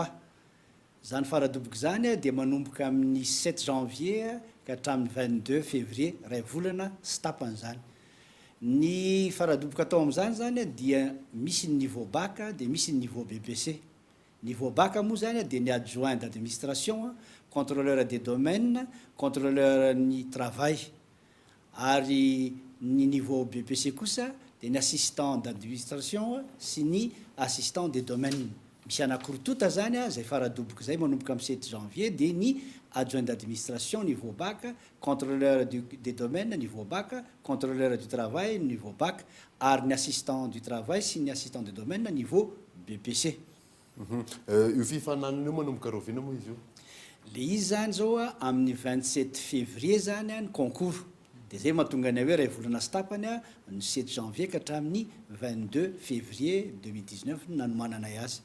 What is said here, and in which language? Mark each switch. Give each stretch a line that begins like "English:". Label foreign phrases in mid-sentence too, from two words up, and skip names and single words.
Malagasy: Zany faradoboka zany dia manomboka amin'ny 7 janvier ka hatramin'ny 22 février ray volana sy tapany zany. Ny faradoboka atao amin'izany zany dia misy ny
French: niveau bac
Malagasy: dia misy ny
French: niveau BPC. Niveau bac
Malagasy: moa zany dia ny
French: adjoint d'administration, contrôleur des domaines, contrôleur
Malagasy: ny travail. Ary ny
French: niveau BPC
Malagasy: kosa dia ny
French: assistant d'administration
Malagasy: sy ny
French: assistant des domaines.
Malagasy: Misy anankoroa zany zay faradoboka zay manomboka amin'ny 7 janvier dia ny
French: adjoint d'administration niveau bac, contrôleur des domaines niveau bac, contrôleur du travail niveau bac,
Malagasy: ary ny
French: assistant du travail
Malagasy: sy ny
French: assistant des domaines niveau BPC.
Malagasy: Io fifananana io manomboka rovina moa izy io? Le izy zany zao amin'ny 27 février zany ny concours. Dia zay mahatonga ny hoe ray volana sy tapany ny 7 janvier ka hatramin'ny 22 février 2019 nanomanana azy.